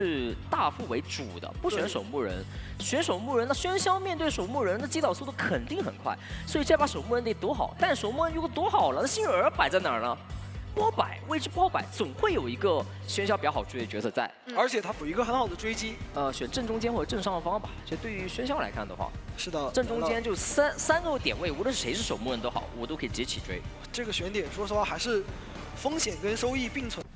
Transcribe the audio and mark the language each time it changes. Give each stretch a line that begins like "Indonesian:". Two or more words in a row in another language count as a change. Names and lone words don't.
Chinese: 是大副為主的，不選守墓人。選守墓人，那喧囂面對守墓人，那擊倒速度肯定很快，所以這把守墓人得躲好。但守墓人如果躲好了，那幸運兒擺在哪兒呢？不好擺，位置不好擺，總會有一個喧囂比較好追的角色在，而且他有一個很好的追擊。選正中間或者正上方吧。其實對於喧囂來看的話，是的，正中間就三個點位，無論是誰是守墓人都好，我都可以直接起追。這個選點，說實話還是風險跟收益並存。